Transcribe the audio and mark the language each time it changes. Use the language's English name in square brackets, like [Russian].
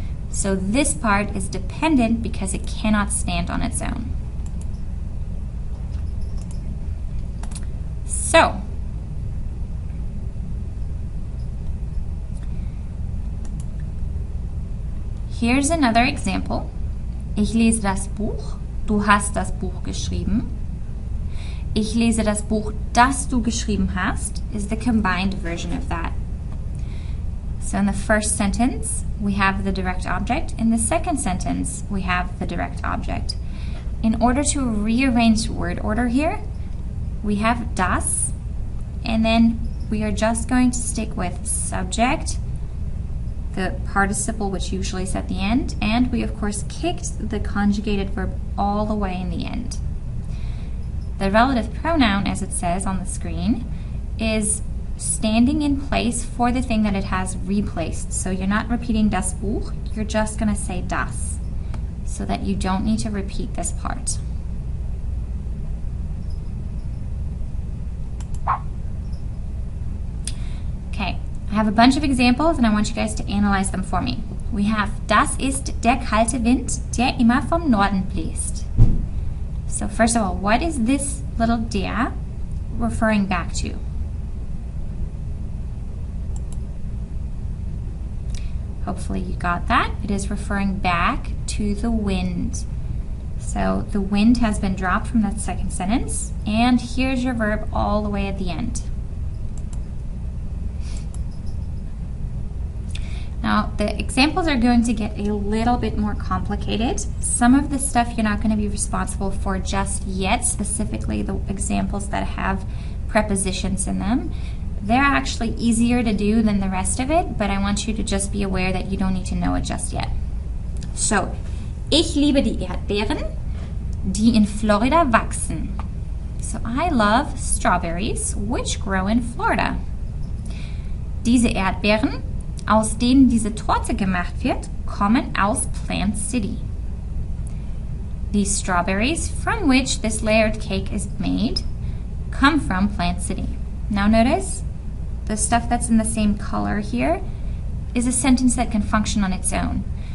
[English] So this part is dependent because it cannot stand on its own. So, here's another example. [German] Ich lese das Buch. Du hast das Buch geschrieben. Ich lese das Buch, das du geschrieben hast, [English] is the combined version of that. So in the first sentence, we have the direct object. In the second sentence, we have the direct object. In order to rearrange word order here, we have das, and then we are just going to stick with subject, the participle which usually is at the end, and we of course kicked the conjugated verb all the way in the end. The relative pronoun, as it says on the screen, is standing in place for the thing that it has replaced. So you're not repeating [German] das Buch, [English] you're just going to say das, so that you don't need to repeat this part. Okay, I have a bunch of examples and I want you guys to analyze them for me. We have, [German] das ist der kalte Wind, der immer vom Norden bläst. [English] So first of all, what is this little der referring back to? Hopefully you got that. It is referring back to the wind. So the wind has been dropped from that second sentence, and here's your verb all the way at the end. Now Now, the examples are going to get a little bit more complicated. Some of the stuff you're not going to be responsible for just yet, specifically the examples that have prepositions in them. They're actually easier to do than the rest of it, but I want you to just be aware that you don't need to know it just yet. [German] So, ich liebe die Erdbeeren, die in Florida wachsen. [English] So, I love strawberries, which grow in Florida. [German] Diese Erdbeeren, aus denen diese Torte gemacht wird, kommen aus Plant City. [English] These strawberries, from which this layered cake is made, come from Plant City. Now notice, the stuff that's in the same color here is a sentence that can function on its own.